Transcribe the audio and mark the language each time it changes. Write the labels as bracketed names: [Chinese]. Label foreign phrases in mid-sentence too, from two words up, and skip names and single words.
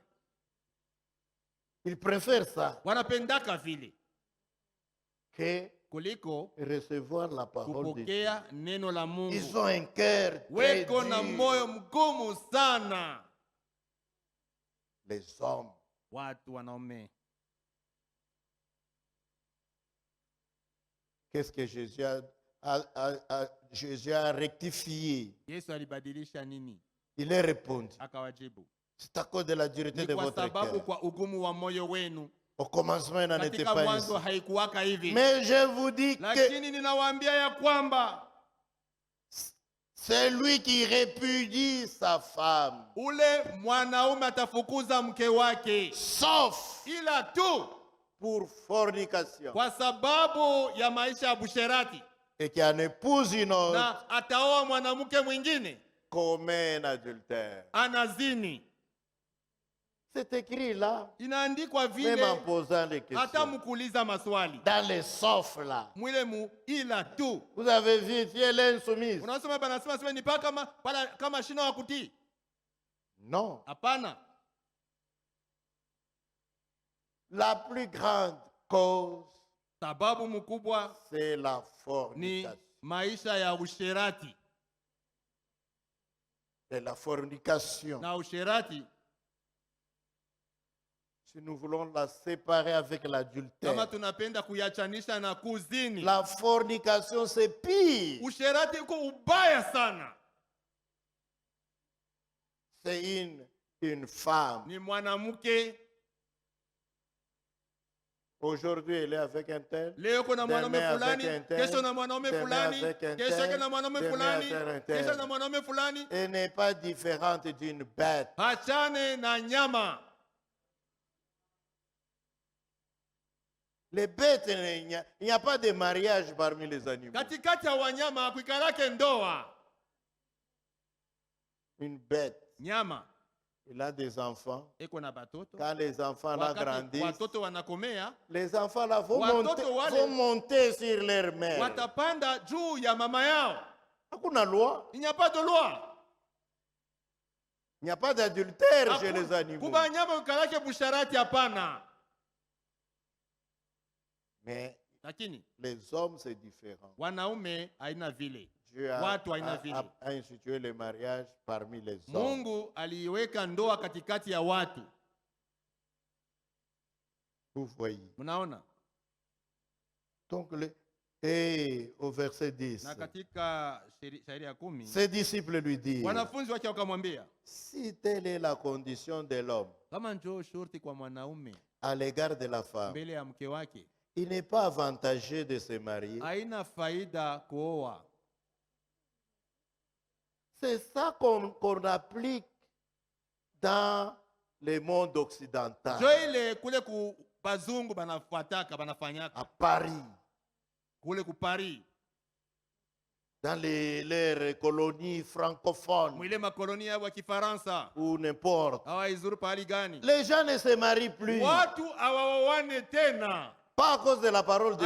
[French] Ils préfèrent ça [Swahili] Wanapendaka vile [French] que [Swahili] kuliko [French] recevoir la parole de Dieu. [Swahili] kupokea neno la Mungu. [French] Ils ont un cœur très [Swahili] Weko na [French] dur. [Swahili] moyo mgumu sana [French] Les hommes. [Swahili] watu wanaume. [French] Qu'est-ce que Jésus Jésus a rectifié? [Swahili] Yesu alibadilisha nini? [French] Il a répondu. [Swahili] Akawajibu, [French] C'est à cause de la dureté [Swahili] ni [French] de [Swahili] kwa [French] votre [Swahili] sababu [French] cœur. [Swahili] kwa ugumu wa moyo wenu. [French] Au commencement, il n'en était [Swahili] Katika [French] pas [Swahili] mwanzo [French] ainsi. [Swahili] haikuwaka hivi, [French] Mais je vous dis que [Swahili] lakini ninawaambia ya kwamba [French] celui qui répudie sa femme, [Swahili] ule mwanaume atafukuza mke wake, [French] sauf [Swahili] ila tu [French] pour fornication, [Swahili] kwa sababu ya maisha ya busherati, [French] et qui en épouse une autre, [Swahili] na ataoa mwanamke mwingine, [French] commet un adultère. [Swahili] anazini. [French] C'est écrit là, [Swahili] Inaandikwa [French] même [Swahili] vile, [French] en posant les [Swahili] hata [French] questions. [Swahili] mkuuliza maswali [French] Dans les sauf là, [Swahili] mwile mu ila tu. [French] vous avez vu, si elle est insoumise. [Swahili] Unasema banasema sema ni paka kama shina wa kutii. [French] Non. [Swahili] Hapana. [French] La plus grande cause, [Swahili] Sababu mkubwa [French] c'est la [Swahili] ni [French] fornication. [Swahili] maisha ya usherati, [French] C'est la fornication. [Swahili] na usherati [French] Si nous voulons la séparer avec [Swahili] kama [French] l'adultère, [Swahili] tunapenda kuyachanisha na kuzini, [French] la fornication c'est pire. [Swahili] usherati uko ubaya sana. [French] C'est une femme. [Swahili] Ni mwanamke, [French] Aujourd'hui, elle est avec un tel. [Swahili] leo kuna mwanaume [French] Demain [Swahili] fulani, [French] avec un tel, [Swahili] kesho na mwanaume [French] demain [Swahili] fulani, [French] avec un [Swahili] kesho [French] tel, [Swahili] yake na mwanaume [French] demain [Swahili] fulani, [French] avec un tel. [Swahili] kesho na mwanaume fulani. [French] Elle n'est pas différente d'une bête. [Swahili] Hachane na nyama. [French] Les bêtes, il n'y a pas de mariage parmi les animaux. [Swahili] Katikati ya wanyama hakuikalake ndoa. [French] Une bête, [Swahili] Nyama [French] il a des enfants. [Swahili] eko na batoto. [French] Quand les enfants là [Swahili] Wakati [French] grandissent, [Swahili] watoto wanakomea, [French] les enfants là [Swahili] Watoto wale- [French] vont monter sur leur mère. [Swahili] watapanda juu ya mama yao. Hakuna loi. [French] Il n'y a pas de loi. Il n'y a pas d'adultère chez les animaux. [Swahili] Kubanyama ukalake busharati hapana. [French] Mais [Swahili] Lakini [French] les hommes, c'est différent. [Swahili] wanaume haina vile. [French] Dieu [Swahili] Watu haina vile. [French] a institué le mariage parmi les hommes. [Swahili] Mungu aliweka ndoa katikati ya watu. [French] Vous voyez. [Swahili] Mnaona? [French] Donc, et au verset 10, [Swahili] Na katika shairi ya 10, [French] ses disciples lui disent, [Swahili] wanafunzi wake wakamwambia, [French] si telle est la condition de l'homme [Swahili] kama njoo shurti kwa mwanaume [French] à l'égard de la femme, [Swahili] mbele ya mke wake, [French] il n'est pas avantageux de se marier. [Swahili] haina faida kuoa. [French] C'est ça qu'on applique dans le monde occidental, [Swahili] Jo ile kule ku bazungu banafuataka banafanyaka [French] à Paris, [Swahili] kule ku Paris, [French] dans les colonies francophones [Swahili] mwile makoloni ya Kifaransa [French] ou n'importe. [Swahili] hawaizuru pahali gani. [French] Les gens ne se marient plus, [Swahili] Watu hawaoane tena, [French] pas à cause de la parole de